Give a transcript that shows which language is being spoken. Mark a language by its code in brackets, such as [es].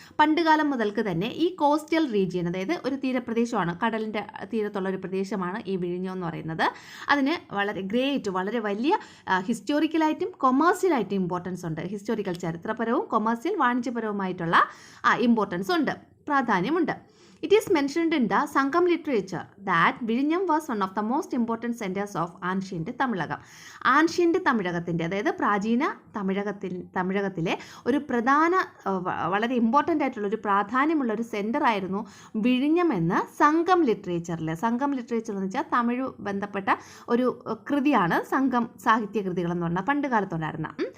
[ml] പണ്ടുകാലം മുതൽക്ക് തന്നെ ഈ കോസ്റ്റൽ റീജിയൻ, അതായത് ഒരു തീരപ്രദേശമാണ്, കടലിൻ്റെ തീരത്തുള്ള ഒരു പ്രദേശമാണ് ഈ വിഴിഞ്ഞം എന്ന് പറയുന്നത്. അതിന് വളരെ വലിയ ഹിസ്റ്റോറിക്കലായിട്ടും കൊമേഴ്സ്യലായിട്ടും ഇമ്പോർട്ടൻസ് ഉണ്ട്. ഹിസ്റ്റോറിക്കൽ ചരിത്രപരവും കൊമേഴ്സ്യൽ വാണിജ്യപരവുമായിട്ടുള്ള ഇമ്പോർട്ടൻസ് ഉണ്ട്, പ്രാധാന്യമുണ്ട്. [en] It is mentioned in the Sangam literature that Vizhinjam was one of the most important centers of ancient Tamilagam. [ml] Ancient തമിഴകത്തിൻ്റെ, അതായത് പ്രാചീന തമിഴകത്തിലെ ഒരു പ്രധാന വളരെ ഇമ്പോർട്ടൻ്റ് ആയിട്ടുള്ള ഒരു പ്രാധാന്യമുള്ള ഒരു സെൻറ്റർ ആയിരുന്നു വിഴിഞ്ഞം എന്ന് സംഘം ലിറ്ററേച്ചറിൽ. സംഘം ലിറ്ററേച്ചർ എന്ന് വെച്ചാൽ തമിഴ് ബന്ധപ്പെട്ട ഒരു കൃതിയാണ് സംഘം സാഹിത്യ കൃതികൾ എന്ന് പറഞ്ഞാൽ പണ്ട് കാലത്തുണ്ടായിരുന്ന.